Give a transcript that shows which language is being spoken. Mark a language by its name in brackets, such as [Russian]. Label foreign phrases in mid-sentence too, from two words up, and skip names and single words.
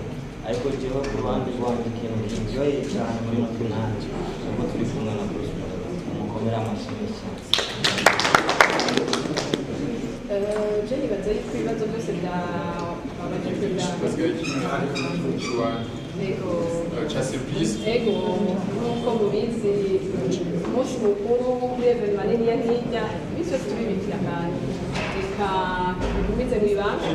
[Rundi] Ariko jewe ku ruhande rwanjye ikintu kiryoheye cyane muri finale nuko turi kumwe na Bruce umukomera amashimwe cyane. Jenny baza yuko ibibazo byose byabajijwe ego nk'uko mubizi umunsi mukuru kuri evenema niniya nk'ijya iminsi yose tubibikira kandi reka bigumize mu ibanga.